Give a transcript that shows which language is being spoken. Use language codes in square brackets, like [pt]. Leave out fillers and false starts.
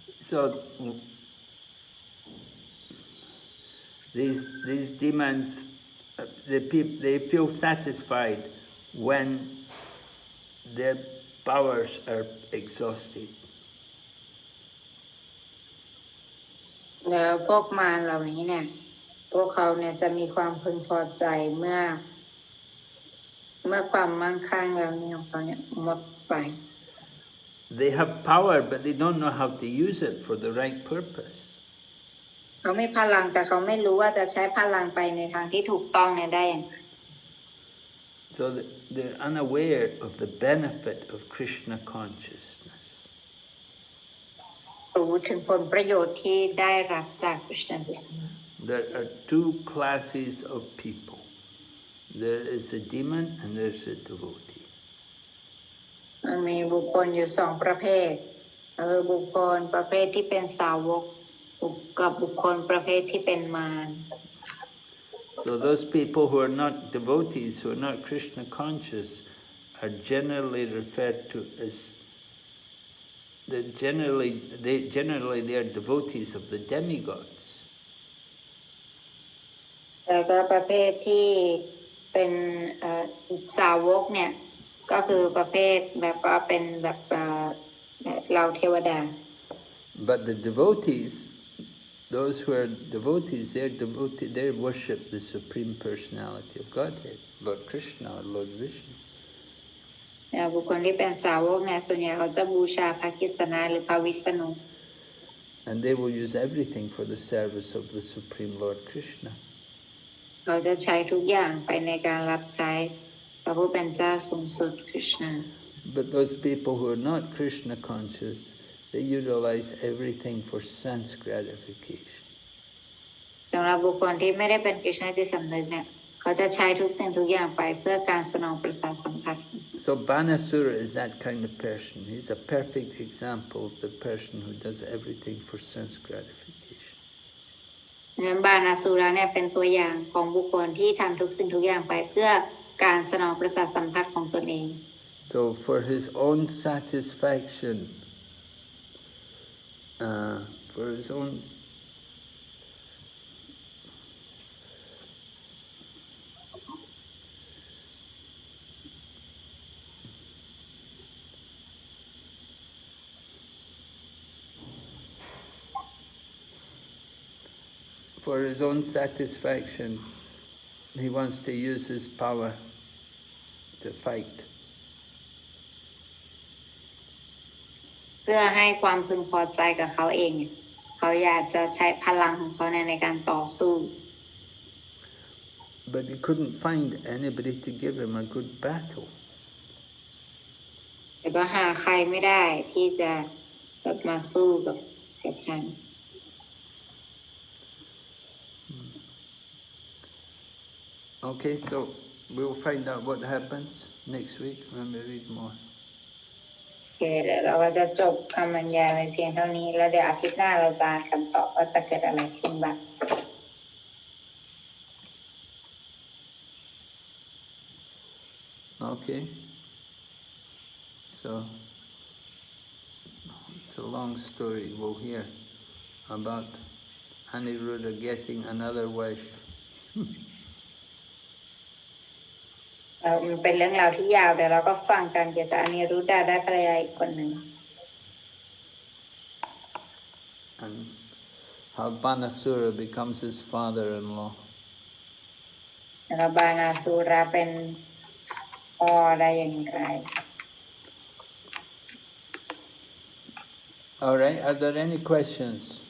[en] So these demons, they feel satisfied when their powers are exhausted. [th] แล้วพวกมารเหล่านี้เนี่ยพวกเขาเนี่ยจะมีความพึงพอใจเมื่อความมั่งคั่งแล้วนี่ของเขาเนี่ยหมดไป [en] They have power, but they don't know how to use it for the right purpose. [th] เขามีพลังแต่เขาไม่รู้ว่าจะใช้พลังไปในทางที่ถูกต้องเนี่ยได้อย่างไร [en] So they're unaware of the benefit of Krishna consciousness. [th] รู้ถึงผลประโยชน์ที่ได้รับจาก Krishna consciousness. [en] There are two classes of people. There is a demon and there's a devotee. [th] มันมีบุคคลอยู่สองประเภทบุคคลประเภทที่เป็นสาวกกับบุคคลประเภทที่เป็นมาร [en] So those people who are not devotees, who are not Krishna conscious, are generally referred to as they are devotees of the demigods. [th] แล้วก็ประเภทที่เป็นสาวกเนี่ยก็คือประเภทแบบว่าเป็นแบบเราเทวดา [en] But the devotees, those who are devotees, they worship the Supreme Personality of Godhead, Lord Krishna or Lord Vishnu. [th] บุคคลที่เป็นสาวกเนี่ยส่วนใหญ่เขาจะบูชาพระกฤษณะหรือพระวิษณุ [en] And they will use everything for the service of the Supreme Lord Krishna. [th] เขาจะใช้ทุกอย่างไปในการรับใช้พระผู้เป็นเจ้าสูงสุด Krishna. [en] But those people who are not Krishna conscious, they utilize everything for sense gratification. [th] สำหรับบุคคลที่ไม่ได้เป็น Krishna จิตสำนึกเนี่ยเขาจะใช้ทุกสิ่งทุกอย่างไปเพื่อการสนองประสาทสัมผัส [en] So Banasura is that kind of person. He's a perfect example of the person who does everything for sense gratification. [th] งั้นบานาสุราเนี่ยเป็นตัวอย่างของบุคคลที่ทำทุกสิ่งทุกอย่างไปเพื่อการสนองประสาทสัมผัสของตนเอง [en] So for his own satisfaction, for his own satisfaction, he wants to use his power to fight. [th] เพื่อให้ความพึงพอใจกับเขาเองเขาอยากจะใช้พลังของเขาในการต่อสู้ [en] But he couldn't find anybody to give him a good battle. [th] แต่ก็หาใครไม่ได้ที่จะแบบมาสู้กับท่าน [en] Okay, so we'll find out what happens next week when we read more. [th] โอเคเดี๋ยวเราก็จะจบคำบรรยายไว้เพียงเท่านี้แล้วเดี๋ยวอาทิตย์หน้าเราจะกันต่อว่าจะเกิดอะไรขึ้นบ้าง [en] Okay. So it's a long story. We'll hear about Aniruddha getting another wife. [th] มันเป็นเรื่องราวที่ยาวเดี๋ยวเราก็ฟังกันเกี่ยวกับอนิรุดดาได้ภรรยาอีกคนหนึ่ง [en] And how Banasura becomes his father-in-law. [th] แล้วก็บานาสุราเป็นพ่อได้อย่างไร [en] All right, are there any questions?